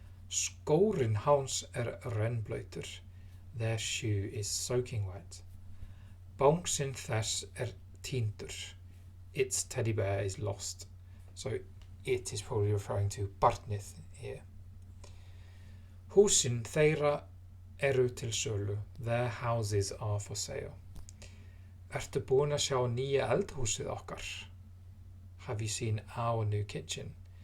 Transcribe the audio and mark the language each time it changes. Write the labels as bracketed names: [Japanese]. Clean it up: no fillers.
[Icelandic] Skórinn hans rennblautur. [English] Their shoe is soaking wet. [Icelandic] Bánsinn þess týndur. [English] Its teddy bear is lost. So it is probably referring to barnið here. [Icelandic] Húsin þeirra eru til sölu. [English] Their houses are for sale. [Icelandic] Ertu búin að sjá nýja eldhúsið okkar? [English] Have you seen our new kitchen?